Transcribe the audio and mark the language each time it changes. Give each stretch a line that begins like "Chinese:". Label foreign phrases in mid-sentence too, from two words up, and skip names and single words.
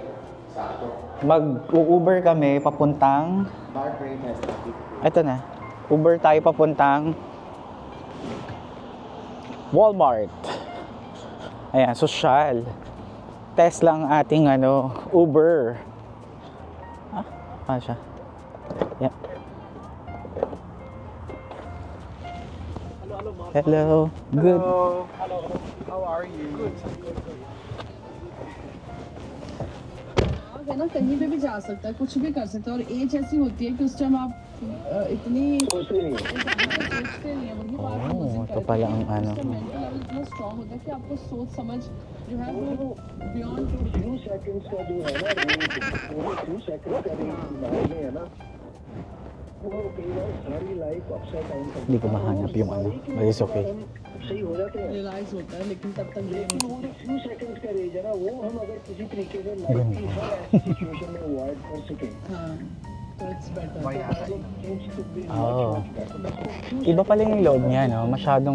Filipino: Mag-Uber kami papuntang... Ito na. Uber tayo papuntang Walmart. Ayan, social. Test lang ating Uber. Paano siya?
English: Yeah. Hello. Good. Hello. How are you? Good.
Hindi: है ना कहीं पे भी जा सकता है कुछ भी कर सकता है और एज ऐसी होती है कि उस टाइम आप इतनी सोचते नहीं है वही बात
Filipino: Oh, ito pala ang
English: mental level
Hindi: इतना स्ट्रांग होता है कि आपको सोच समझ जो है वो बियॉन्ड
English: few seconds
Hindi: का जो है ना वो
English: few seconds
Hindi: का दिमाग में है ना वो कई बार सारी
English: life upside down
Hindi: कर
Filipino: Hindi ko mahanap yung
English: but it's okay.
Hindi: सही हो जाते हैं रियलाइज होता है लेकिन तब तक ये लेकिन वो जो
English: few seconds
Hindi: का रेंज है ना वो हम अगर किसी तरीके से लाइफ की हर ऐसी सिचुएशन में अवॉइड कर सकें हाँ तो
English: it's better Oh.
Filipino: Iba pala yung loob niya, no? Masyadong...